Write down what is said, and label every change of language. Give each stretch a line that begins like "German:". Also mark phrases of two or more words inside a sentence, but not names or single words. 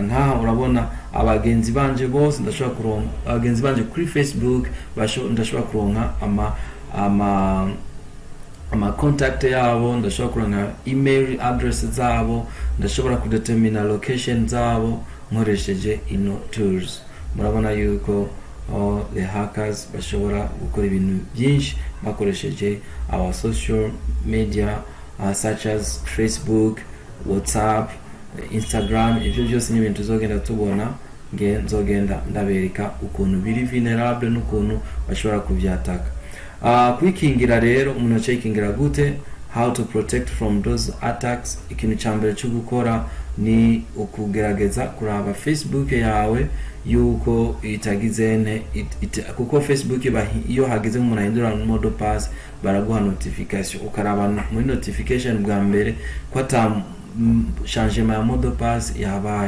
Rundi: Nkaha urabona abagenzi banje bose ndashobora kuronka, abagenzi banje kuri Facebook ndashobora kuronka ama contact yabo, ndashobora kuronka
English: email address
Rundi: zabo, ndashobora kudetermina location zabo nkoresheje ino tools. Murabona yuko
English: the hackers
Rundi: bashobora gukora ibintu byinshi bakoresheje
English: our social media such as Facebook, WhatsApp, Instagram.
Rundi: Ivyo byose ni ibintu tuzogenda tubona, nzogenda ndabereka ukuntu biri vulnerable n'ukuntu bashobora kuvyataka. Kwikingira rero, umuntu acikingira gute,
English: how to protect from those attacks.
Rundi: Ikintu cyambere cyo gukora ni ukugerageza kuraba Facebook yawe yuko itagizene kuko Facebook iyo hagize umuntu ahindura
French: mode pass
Rundi: baraguha notification, ukaraba muri notification bwa mbere ko ata changement ya
French: mode pass
Rundi: yabaye.